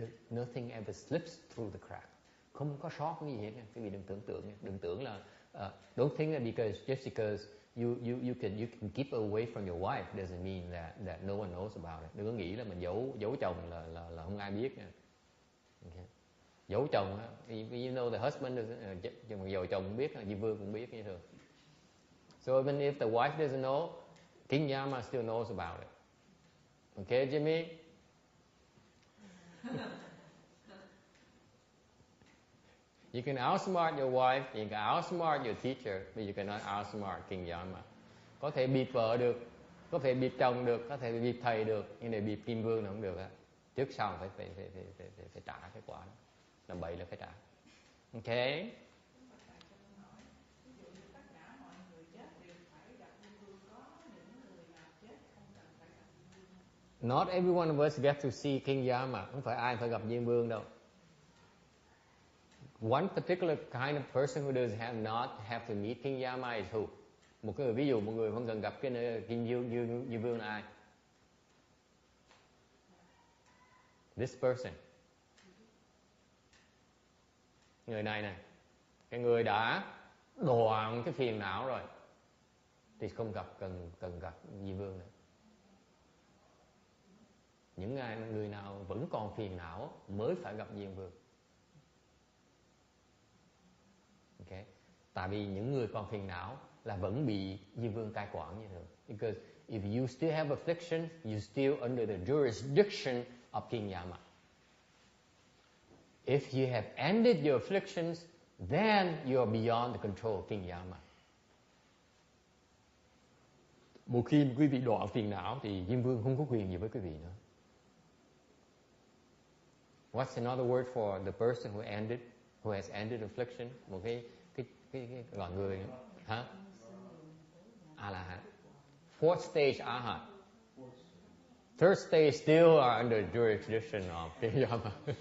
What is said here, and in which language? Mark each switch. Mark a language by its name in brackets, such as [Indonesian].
[English] Nothing ever slips through the crack. [Vietnamese] Không có sót cái gì hết. Quý vị đừng tưởng là [English] don't think that just because you can keep away from your wife doesn't mean that no one knows about it. [Vietnamese] Đừng có nghĩ là mình giấu chồng là không ai biết. Okay. Giấu chồng, [English] you know the husband [Vietnamese] giấu chồng cũng biết, Diêm Vương cũng biết như thường. [English] So even if the wife doesn't know, King Yama still knows about it. Okay, Jimmy? You can outsmart your wife, you can outsmart your teacher, but you cannot outsmart King Yama. [Vietnamese] Có thể bịp vợ được, có thể bịp chồng được, có thể bịp thầy được, nhưng để bịp Kim Vương là không được á. Trước sau phải trả cái quả đó. Làm bậy là phải trả. Okay? [English] Not every one of us get to see King Yama. [Vietnamese] Không phải ai phải gặp Diêm Vương đâu. [English] One particular kind of person who does not have to meet King Yama is who? [Vietnamese] Một cái người, ví dụ một người không cần gặp cái King Diêm Vương là ai? [English] This person. [Vietnamese] Người này nè, cái người đã đoạn cái phiền não rồi thì không cần gặp Diêm Vương nữa. Những người nào vẫn còn phiền não mới phải gặp Diêm Vương. Okay. Tại vì những người còn phiền não là vẫn bị Diêm Vương cai quản như thường. [English] Because if you still have affliction, you still under the jurisdiction of King Yama. If you have ended your afflictions, then you are beyond the control of King Yama. [Vietnamese] Một khi quý vị đoạn phiền não thì Diêm Vương không có quyền gì với quý vị nữa. [English] What's another word for the person who has ended affliction? [Vietnamese] Một cái gọi người hả? A-la-hán. [English] Fourth stage A-hán. Third stage still are under jurisdiction of King Yama.